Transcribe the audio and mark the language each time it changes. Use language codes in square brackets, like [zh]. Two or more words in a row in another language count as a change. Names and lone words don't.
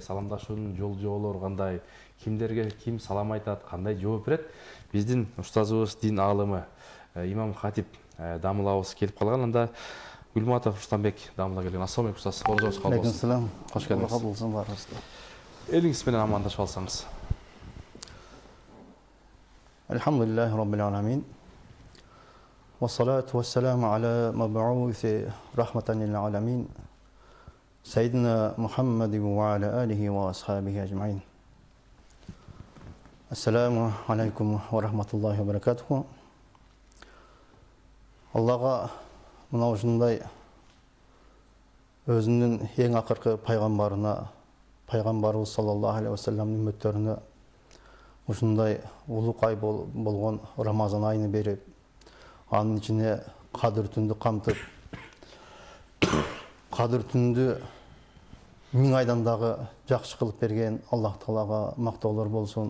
[ky] Саламдашуунун жолдору кандай? Кимдерге ким салам айтат, кандай жооп берет? Биздин устазыбыз, дин аалымы имам хатип дамылабыз келип калган. Анда Гүлматов Рустамбек дамыла келген. [ar] السلام عليكم [ky] устаз. Орозоңуз кабыл болсун. Алейкум. Кош келдиңиз. Кабыл болсун барыңызга. Элиңиз менен амандашып алсаңыз. [ar] الحمد لله رب العالمين. والصلاة والسلام على مبعوث رحمة للعالمين سيدنا محمد وعلى آله وأصحابه أجمعين. السلام عليكم ورحمة الله وبركاته. [ky] Аллаға мына ушундай өзүнүн эң акыркы пайгамбарына, пайгамбарыбыз [ar] صلى الله عليه [ky] вассаламдын үммөттөрүнө ушундай улук ай болгон Рамазан айыны берип, анын ичине кадыр түндү камтып, кадыр түндү 1000 айдан дагы жакшы кылып берген Аллах Таалага мактоолор болсун.